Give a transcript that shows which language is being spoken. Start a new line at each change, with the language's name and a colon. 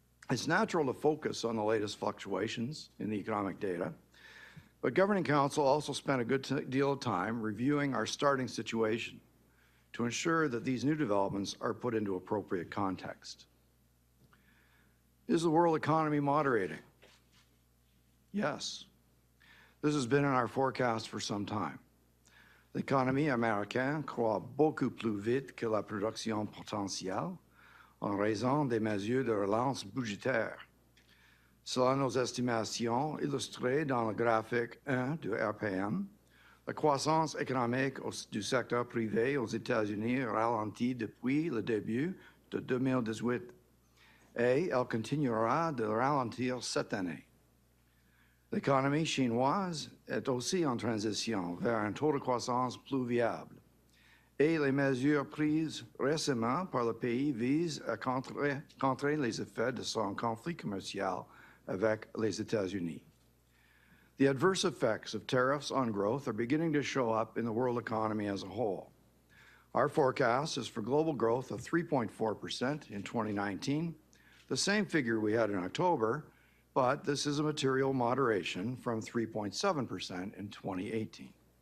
English: It's natural to focus on the latest fluctuations in the economic data, but Governing Council also spent a good deal of time reviewing our starting situation to ensure that these new developments are put into appropriate context. Is the world economy moderating? Yes. This has been in our forecast for some time.
French: L'économie américaine croît beaucoup plus vite que la production potentielle en raison des mesures de relance budgétaire. Selon nos estimations illustrées dans le graphique 1 du RPM, la croissance économique du secteur privé aux États-Unis ralentit depuis le début de 2018 et elle continuera de ralentir cette année. L'économie chinoise est aussi en transition vers un taux de croissance plus viable et les mesures prises récemment par le pays visent à contrer les effets de son conflit commercial avec les États-Unis.
English: The adverse effects of tariffs on growth are beginning to show up in the world economy as a whole. Our forecast is for global growth of 3.4% in 2019, the same figure we had in October, but this is a material moderation from 3.7% in 2018.